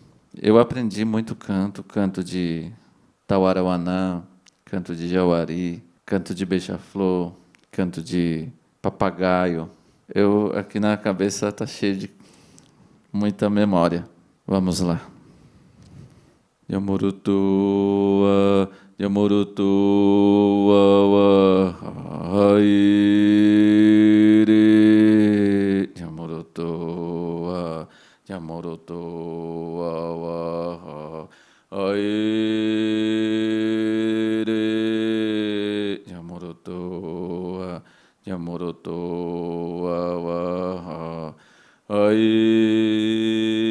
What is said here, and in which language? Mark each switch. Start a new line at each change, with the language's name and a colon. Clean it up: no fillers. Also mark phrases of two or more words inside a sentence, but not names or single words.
Portuguese: Eu aprendi muito canto de Tauarauanã, canto de Jauari, canto de beija-flor, canto de papagaio. Aqui na cabeça está cheio de muita memória. Vamos lá. Yamurutua, Yamurutua, Haire, Yamurutua, Yamurutua, Haire, Yamurutua, Yamurutua, Haire.